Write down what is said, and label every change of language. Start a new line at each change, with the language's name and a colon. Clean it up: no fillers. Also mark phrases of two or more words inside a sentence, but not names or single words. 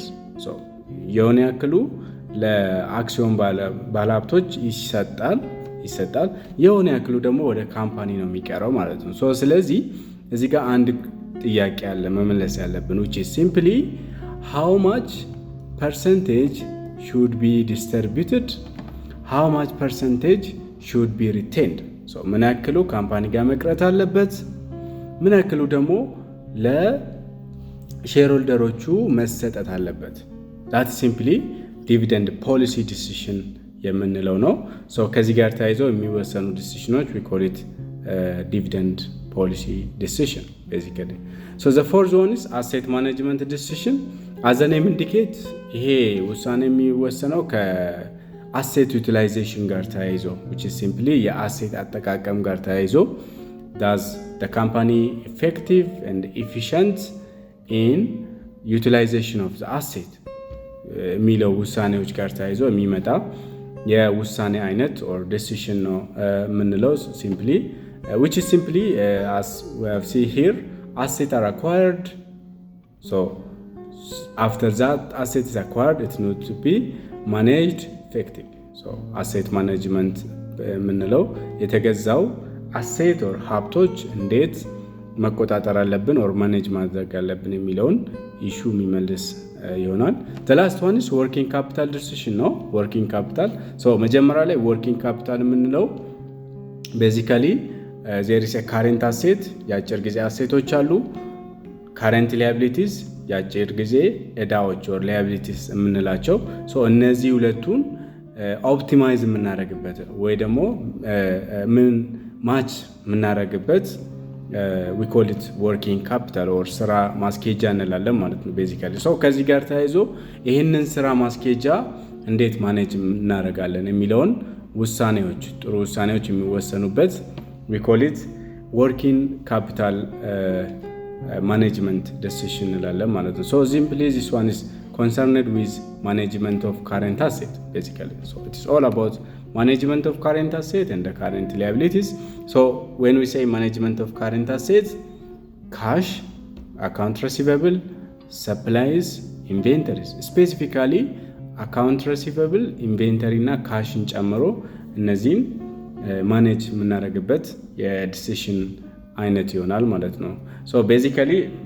Amharic: So የሆነ ያክሉ ለአክሲዮን ባለሀብቶች ይሰጣል። የሆነ ያክሉ ደግሞ ወደ ካምፓኒ ነው የሚቀረው ማለት ነው። So ስለዚህ እዚህ ጋር አንድ ጥያቄ አለ መመለስ ያለብን
English: which is simply how much percentage should be distributed, how much percentage should be retained.
Amharic: So ምን ያክሉ ካምፓኒ ጋር መቅረት አለበት፣ ምን ያክሉ ደግሞ ለሼርሆልደሮቹ መሰጠት አለበት።
English: that simply dividend policy decision
Amharic: የምንለው ነው። So ከዚህ ጋር ተያይዘው የሚወሰኑ ዲሲሽኖች
English: we call it dividend policy decision basically. So the fourth one is asset management decision. As the name indicates
Amharic: ይሄ ውሳኔ የሚወሰነው ከአሴት ዩቲላይዜሽን ጋር ተያይዞ
English: which is simply
Amharic: የአሴት አጠቃቀም ጋር ተያይዞ
English: does the company effective and efficient in utilization of the asset
Amharic: የሚለው ውሳኔዎች ጋር ተያይዞ የሚመጣ የውሳኔ አይነት
English: or decision
Amharic: ነው የምንለው
English: simply which is simply as we have seen here assets are acquired. So after that asset is acquired it needs to be managed effectively.
Amharic: So
English: asset management
Amharic: የምንለው የተገዛው አሴት or ሀብቶች እንዴት መቆጣጠር አለብን or ማኔጅ ማድረግ አለብን የሚለውን ኢሹ የሚመልስ
English: ይሆናል። The last one is working capital decision ነው። working capital so
Amharic: መጀመሪያ ላይ
English: working capital
Amharic: የምንለው
English: basically there is a current asset
Amharic: የአጭር ጊዜ አሴቶች አሉ።
English: current liabilities
Amharic: የአጭር ጊዜ ዕዳዎች
English: or liabilities
Amharic: የምንላቸው so እነዚህ ሁለቱን ኦፕቲማይዝ የምናደርግበት ወይ ደግሞ ምን ማች የምናደርግበት
English: we call it working capital or
Amharic: ስራ ማስኬጃ እንላለን ማለት ነው basically. so ከዚህ ጋር ተያይዞ ይህንን ስራ ማስኬጃ እንዴት ማኔጅ እናደርጋለን የሚለውን ውሳኔዎች ጥሩ ውሳኔዎች የሚወሰኑበት
English: we call it working capital management decision
Amharic: እንላለን ማለት ነው.
English: so simply this one is concerned with management of current asset basically. So it is all about management of current asset and the current liabilities. So when we say management of current assets, cash, account receivable, supplies, inventories, specifically account receivable, inventory
Amharic: እና ካሽን ጨምሮ እነዚህን ማኔጅ የምናደርግበት የዲሲሽን አይነት ይሆናል ማለት ነው።
English: so basically